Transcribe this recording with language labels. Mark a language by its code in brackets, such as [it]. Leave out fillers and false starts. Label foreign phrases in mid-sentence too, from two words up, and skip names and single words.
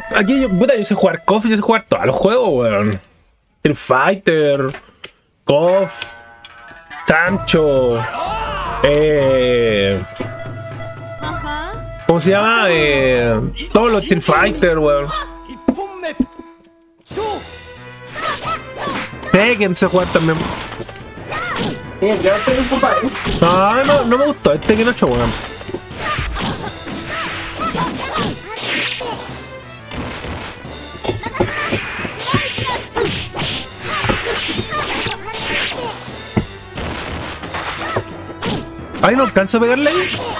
[es] Aquí yo sé jugar KOF, yo sé jugar todos los juegos, weón. Street Fighter, KOF, Sancho, ¿cómo se llama? Todos los Street Fighter, weón. [ja] 1 本目勝負 [es] Tekken sé jugar también. No me gustó el Tekken 8, weón. Ay, no alcanzo a pegarle ahí.